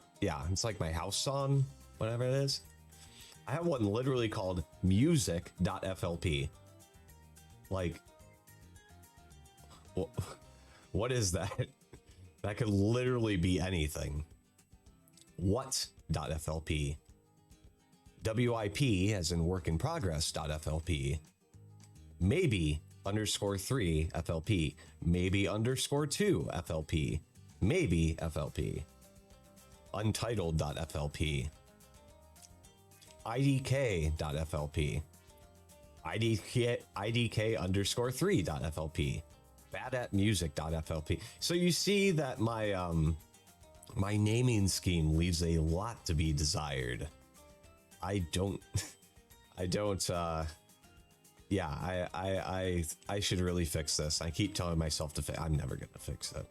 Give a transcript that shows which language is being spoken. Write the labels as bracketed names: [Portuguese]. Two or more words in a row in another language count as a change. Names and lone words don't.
[English] Yeah, it's like my house song, whatever it is. I have one literally called music.flp. Like, what is that? That could literally be anything. What.flp. WIP as in work in progress.flp. Maybe _3 FLP. Maybe _2 FLP. Maybe FLP. Untitled.flp. IDK.flp. IDK _3.flp. badatmusic.flp. So you see that my my naming scheme leaves a lot to be desired. I should really fix this. I keep telling myself to I'm never gonna fix it.